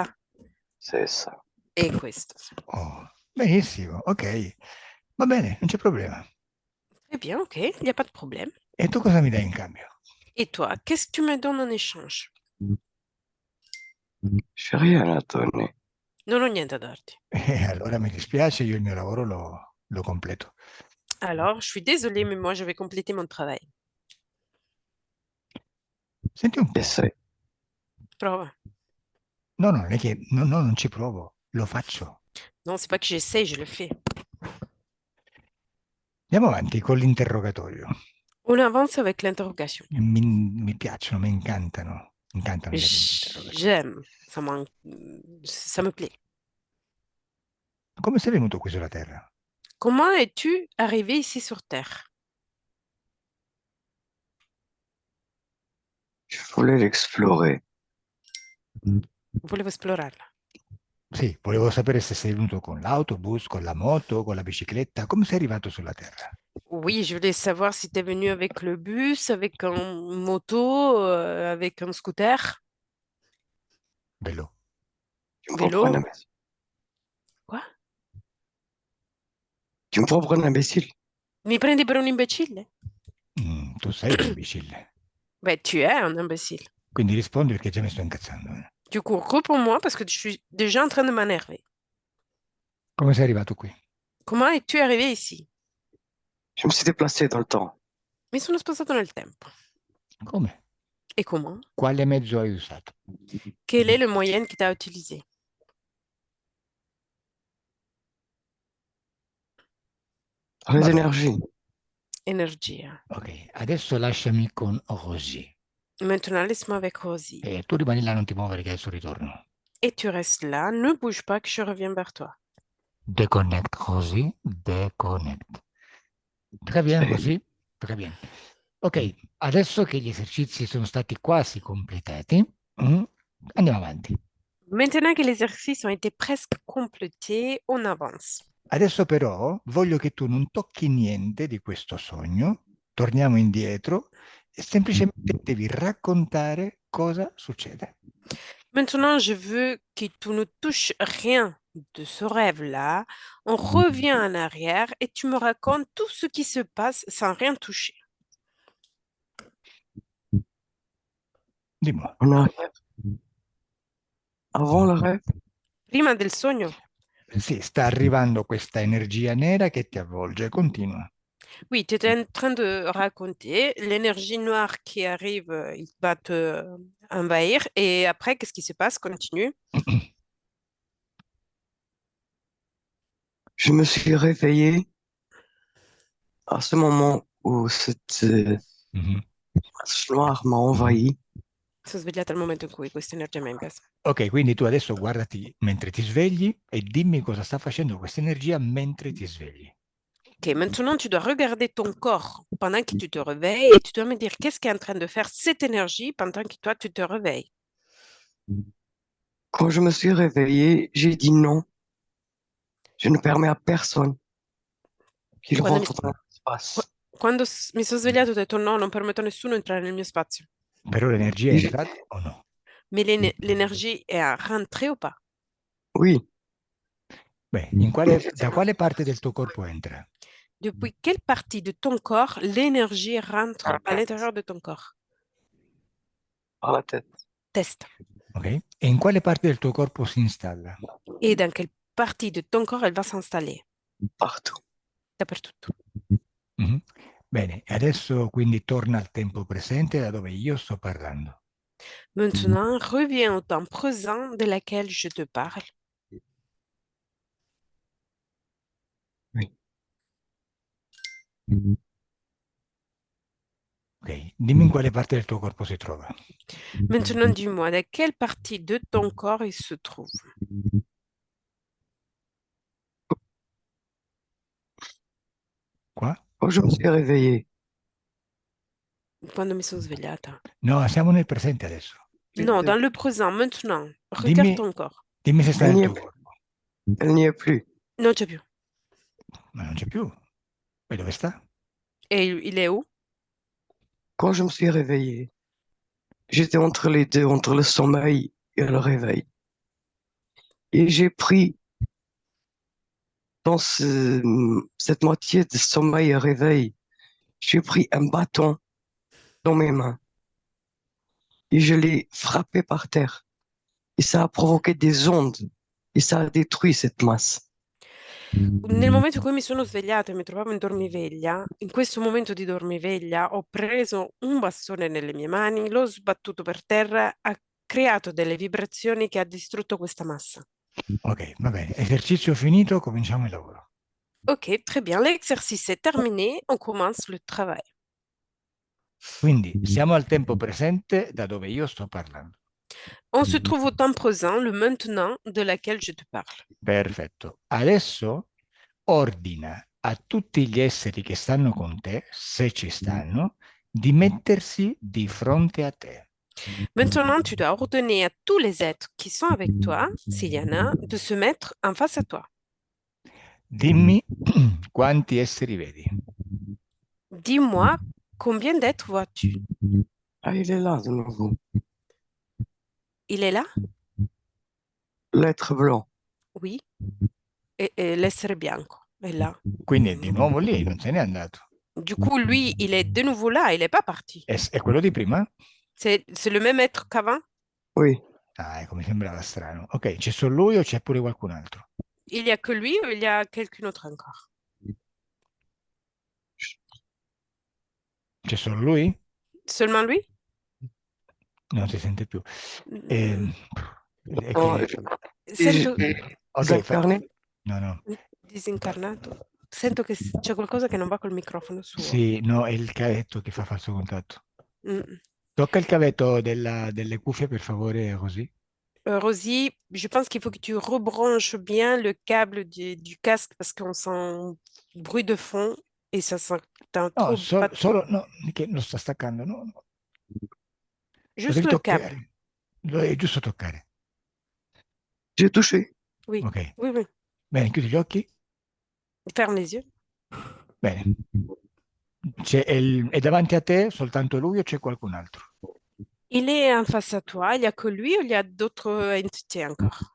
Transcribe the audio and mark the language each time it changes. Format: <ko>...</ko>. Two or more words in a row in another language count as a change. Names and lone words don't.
<fr>C'est ça.</fr> <it>E questo. Oh, benissimo, ok. Va bene, non c'è problema.</it> <fr>Très bien, ok, il n'y a pas de problème.</fr> <it>E tu cosa mi dai in cambio?</it> <fr>Et toi, qu'est-ce que tu me donnes en échange? Je n'ai rien à donner.</fr> <it>Non ho niente da darti. E allora mi dispiace, io il mio lavoro lo completo.</it> <fr>Alors, je suis désolée, mais moi, je vais compléter mon travail.</fr> <it>Senti un po'.</it> <fr>Essaye.</fr> <it>Prova. No, non è che no, non ci provo, lo faccio.</it> <fr>Non, c'est pas que j'essaie, je le fais.</fr> <it>Andiamo avanti con l'interrogatorio.</it> <fr>On avance avec l'interrogation.</fr> <it>Mi piacciono, mi incantano. Mi incantano gli interrogatori.</it> <fr>J'aime, ça me plaît.</fr> <it>Come sei venuto qui sulla Terra?</it> <fr>Comment es-tu arrivé ici sur Terre? Je voulais l'explorer.</fr> <it>Volevo esplorarla. Sì, volevo sapere se sei venuto con l'autobus, con la moto, con la bicicletta. Come sei arrivato sulla Terra?</it> <fr>Oui, je voulais savoir si tu es venu avec le bus, avec un moto, avec un scooter,</fr> <it>Bello.</it> <fr>Tu me prends pour un vélo. imbécile. Quoi? Tu me prends pour un imbécile.</fr> <it>Mi prendi per un imbecille? Tu sei un imbecille.</it> <fr>Ben, tu es un imbécile.</fr> <it>Quindi rispondi perché già mi sto incazzando.</it> <fr>Du coup, réponds-moi parce que je suis déjà en train de m'énerver.</fr> <it>Come sei arrivato qui?</it> <fr>Comment es-tu arrivé ici? Je me suis déplacé dans le temps.</fr> <it>Mi sono spostato nel tempo. Come?</it> <fr>Et comment?</fr> <it>Quale mezzo hai usato?</it> <fr>Quel est le moyen que tu as utilisé? Les</fr> <it>Vabbè.</it> <fr>énergies.</fr> <it>Energia. Ok, adesso lasciami con Rosy.</it> <fr>Maintenant, laisse-moi avec Rosie.</fr> <it>E tu rimani là, non ti muovere che adesso ritorno.</it> <fr>Et tu restes là, ne bouge pas que je reviens vers toi. Déconnecte, Rosy, déconnecte. Très bien, Rosy, très bien.</fr> <it>Ok, adesso che gli esercizi sono stati quasi completati, andiamo avanti.</it> <fr>Maintenant que les exercices ont été presque complétés, on avance.</fr> <it>Adesso però voglio che tu non tocchi niente di questo sogno, torniamo indietro e semplicemente devi raccontare cosa succede.</it> <fr>Maintenant, je veux que tu ne touches rien de ce rêve-là. On revient en arrière et tu me racontes tout ce qui se passe sans rien toucher. Dis-moi. En arrière. Avant le rêve.</fr> <it>Prima del sogno? Sì, sta arrivando questa energia nera che ti avvolge, continua.</it> <fr>Oui, tu étais en train de raconter l'énergie noire qui arrive, il va te envahir. Et après, qu'est-ce qui se passe? Continue. Je me suis réveillé à ce moment où cette Mhm. masse noire m'a envahi.</fr> <it>Sono svegliata al momento in cui questa energia mi ha invaso. Ok, quindi tu adesso guardati mentre ti svegli e dimmi cosa sta facendo questa energia mentre ti svegli.</it> <fr>Ok, maintenant tu dois regarder ton corps pendant que tu te réveilles et tu dois me dire qu'est-ce qui est en train de faire cette énergie pendant que toi tu te réveilles. Quand je me suis réveillé, j'ai dit non. Je ne permets à personne qu'il</fr> <it>Quando mi,</it> <fr>rentre dans l'espace.</fr> <it>quando mi sono svegliato ho detto no, non permetto a nessuno di entrare nel mio spazio. Però l'energia è</it> <fr>Et je-</fr> <it>entrata o no?</it> <fr>Mais l'énergie est rentrée ou pas? Oui,</fr> <it>Beh, da quale parte del tuo corpo entra?</it> <fr>Depuis quelle partie de ton corps l'énergie rentre à l'intérieur de ton corps? par la tête. Test. Ok?</fr> <it>E in quale parte del tuo corpo si installa?</it> <fr>Et dans quelle partie de ton corps elle va s'installer? Partout.</fr> <it>Dappertutto. Mhm. Bene, e adesso quindi torna al tempo presente da dove io sto parlando.</it> <fr>Maintenant, reviens au temps présent de laquelle je te parle. Oui. Ok?</fr> <it>Dimmi in quale parte del tuo corpo si trova.</it> <fr>Maintenant, dis-moi, dans quelle partie de ton corps il se trouve?</fr> <it>Qua?</it> <fr>Quand je me suis réveillé,</fr> <it>Quando mi sono svegliata. No, siamo nel presente adesso.</it> <fr>Non, dans le présent, maintenant. Regarde</fr> <it>Dimmi,</it> <fr>ton corps.</fr> <it>dimmi se sta</it> <fr>elle</fr> <it>nel</it> <fr>n'y est,</fr> <it>tuo corpo.</it> <fr>elle n'y est plus.</fr> <it>Non c'è più. Ma non c'è più. E dove sta?</it> <fr>Et il est où? Quand je me suis réveillé, j'étais entre les deux, entre le sommeil et le réveil. Et j'ai pris dans cette moitié de sommeil et réveil, j'ai pris un bâton dans mes mains et je l'ai frappé par terre. Et ça a provoqué des ondes et ça a détruit cette masse.</fr> <it>Nel momento in cui mi sono svegliata e mi trovavo in dormiveglia, in questo momento di dormiveglia ho preso un bastone nelle mie mani, l'ho sbattuto per terra, ha creato delle vibrazioni che ha distrutto questa massa. Ok, va bene. Esercizio finito, cominciamo il lavoro.</it> <fr>Ok, très bien, l'exercice est terminé, on commence le travail.</fr> <it>Quindi siamo al tempo presente da dove io sto parlando.</it> <fr>On se trouve au temps présent, le maintenant de laquelle je te parle.</fr> <it>Perfetto. Adesso ordina a tutti gli esseri che stanno con te, se ci stanno, di mettersi di fronte a te.</it> <fr>Maintenant, tu dois ordonner à tous les êtres qui sont avec toi, s'il y en a, de se mettre en face à toi.</fr> <it>Dimmi quanti esseri vedi.</it> <fr>Dis-moi, combien d'êtres vois-tu? Ah, il est là de nouveau. Il est là? L'être blanc. Oui. Et</fr> <it>l'essere bianco è là. Quindi è di nuovo lì, non se n'è andato.</it> <fr>Du coup, lui, il est de nouveau là, il n'est pas parti.</fr> <it>È quello di prima?</it> <fr>C'est le même être qu'avant? Oui,</fr> <it>Ah, ecco, mi sembrava strano. Ok, c'è solo lui o c'è pure qualcun altro?</it> <fr>Il n'y a que lui ou il y a quelqu'un d'autre encore?</fr> <it>C'è solo lui?</it> <fr>Seulement lui?</fr> <it>Non si sente più. Mm, È non, che... Sento Ok,</it> <fr>désincarné.</fr> <it>no, no. disincarnato. Sento che c'è qualcosa che non va col microfono suo. Sì, no, è il cavetto che fa falso contatto. Mm. Tocca il cavetto delle cuffie, per favore, così.</it> <fr>Rosie, je pense qu'il faut que tu rebranches bien le câble du casque parce qu'on sent un bruit de fond et ça s'entend</fr> <it>No,</it> <fr>trop pas trop.</fr> <it>solo, no, che lo sta staccando, no, no. Lo</it> <fr>Juste</fr> <it>devi</it> <fr>le câble.</fr> <it>toccare. È giusto toccare.</it> <fr>J'ai touché. Oui, Ok. oui, oui.</fr> <it>Bene, chiudi gli occhi.</it> <fr>Ferme les yeux.</fr> <it>Bene. È davanti a te soltanto lui o c'è qualcun altro?</it> <fr>Il est en face à toi. Il n'y a que lui ou il y a d'autres entités encore?</fr>